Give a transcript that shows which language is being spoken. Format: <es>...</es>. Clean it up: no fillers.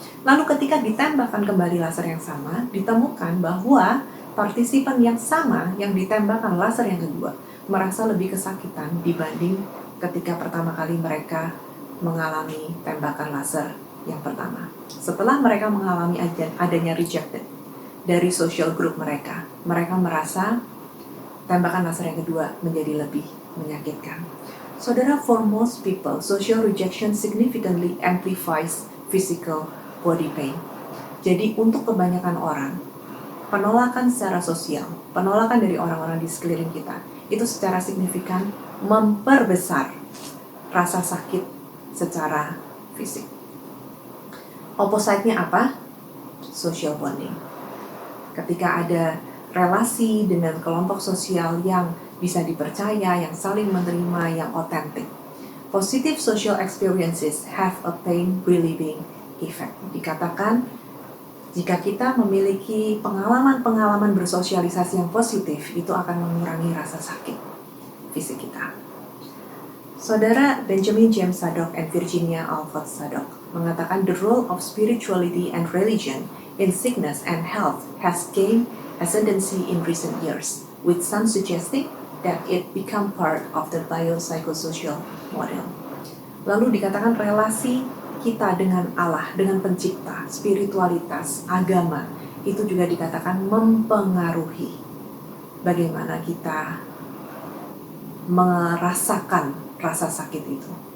<id>Lalu ketika ditembakkan kembali laser yang sama, ditemukan bahwa partisipan yang sama yang ditembakkan laser yang kedua merasa lebih kesakitan dibanding ketika pertama kali mereka mengalami tembakan laser Yang pertama, setelah mereka mengalami adanya rejected dari social group mereka merasa tembakan laser yang kedua menjadi lebih menyakitkan.</id> <en>Saudara, for most people, social rejection significantly amplifies physical body pain.</en> <id>Jadi untuk kebanyakan orang, penolakan secara sosial, penolakan dari orang-orang di sekeliling kita, itu secara signifikan memperbesar rasa sakit secara fisik. Opposite-nya apa? Social bonding. Ketika ada relasi dengan kelompok sosial yang bisa dipercaya, yang saling menerima, yang otentik.</id> <en>Positive social experiences have a pain relieving effect.</en> <id>Dikatakan, jika kita memiliki pengalaman-pengalaman bersosialisasi yang positif, itu akan mengurangi rasa sakit fisik kita.</id> <en>Saudara Benjamin James Sadok and Virginia Alford Sadok</en> <id>mengatakan</id> <en>the role of spirituality and religion in sickness and health has gained ascendancy in recent years, with some suggesting that it become part of the biopsychosocial model.</en> <id>Lalu dikatakan relasi kita dengan Allah, dengan pencipta, spiritualitas, agama, itu juga dikatakan mempengaruhi bagaimana kita merasakan rasa sakit itu.</id>